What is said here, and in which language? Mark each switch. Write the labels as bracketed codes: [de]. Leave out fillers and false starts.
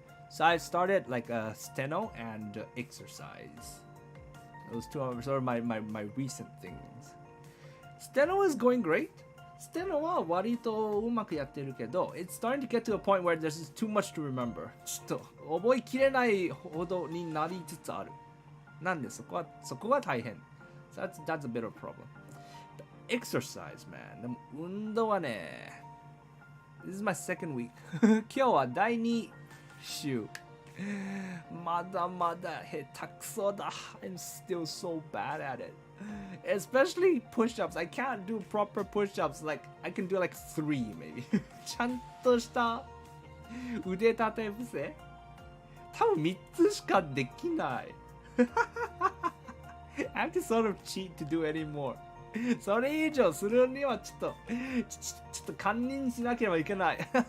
[en] So I started like a steno and exercise. Those two are sort of my recent things. Steno is going great. [ja] ステノは割とうまくやってるけど、 [en] It's starting to get to a point where there's just too much to remember. [ja] ちょっと覚えきれないほどになりつつある。なんでそこが大変。 [en] So that's a bit of a problem. But exercise, man. [ja] でも運動はね、 [en] This is my second week. [ja] 今日は第2週。まだまだ下手くそだ。 [en] I'm still so bad at it. Especially push-ups. I can't do proper push-ups. Like, I can do like 3 maybe. [ja] ちゃんとした腕立て伏せ多分3つしかできない。 [en] I have to sort of cheat to do any more. [ja] それ以上するにはちょっと堪忍しなければいけない。